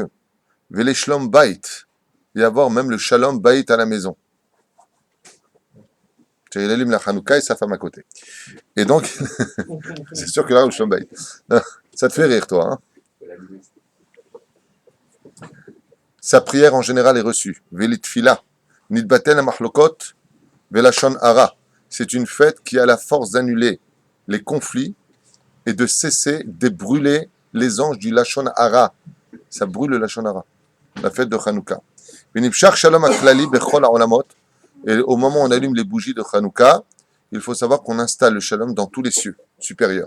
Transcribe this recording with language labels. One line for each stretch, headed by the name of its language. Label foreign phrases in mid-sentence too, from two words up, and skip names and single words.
Hebrew: ולשלום בית,
French: et avoir même le
Hebrew: שלום בית
French: à la maison. Il allume la Hanouka et sa femme à côté. Et donc, c'est sûr que là, le
Hebrew: שלום בית.
French: Ça te fait rire, toi, hein? Sa prière en général est reçue.
Hebrew: ותפילה. נתבטל מחלוקות ולשון הרע.
French: C'est une fête qui a la force d'annuler les conflits et de cesser de brûler les anges du
Hebrew: לשון הרע.
French: Ça brûle le
Hebrew: לשון הרע.
French: La fête de Hanouka.
Hebrew: ונמשך שלום כללי בכל העולמות.
French: Et au moment où on allume les bougies de Hanouka, il faut savoir qu'on installe le Shalom dans tous les cieux supérieurs.